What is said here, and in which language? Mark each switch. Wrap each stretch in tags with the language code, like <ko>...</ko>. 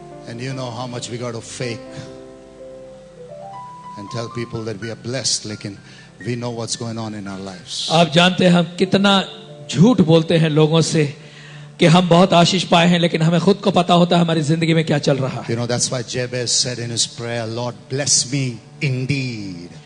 <en>And you know how much we got to fake and tell people that we are blessed, लेकिन we know what's going on in our lives.</en> <hi>आप जानते हैं हम कितना झूठ बोलते हैं लोगों से कि हम बहुत आशीष पाए हैं, लेकिन हमें खुद को पता होता है हमारी जिंदगी में क्या चल रहा है।</hi> <en>You know, that's why Jabez said in his prayer, Lord, bless me indeed.</en>